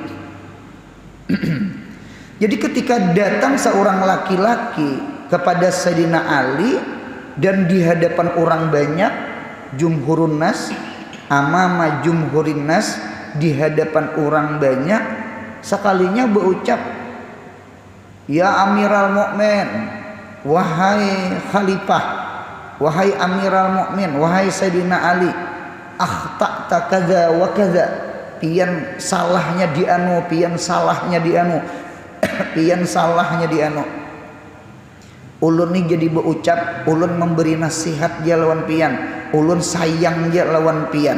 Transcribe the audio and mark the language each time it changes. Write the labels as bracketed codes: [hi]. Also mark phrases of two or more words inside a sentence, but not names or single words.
[id] Jadi ketika datang seorang laki-laki kepada Sayyidina Ali dan di hadapan orang banyak, [ar] جمهور الناس, أمام جمهور الناس, [id] di hadapan orang banyak, sekalinya berucap, [ar] يا أمير المؤمنين, [id] wahai khalifah, wahai [ar] أمير المؤمنين, [id] wahai Sayyidina Ali, [ar] أخطأت كذا وكذا, [bjn] pian salahnya di anu, pian salahnya di anu, pian salahnya di anu. Ulun ni jadi berucap, ulun memberi nasihat dia lawan pian, ulun sayang dia lawan pian.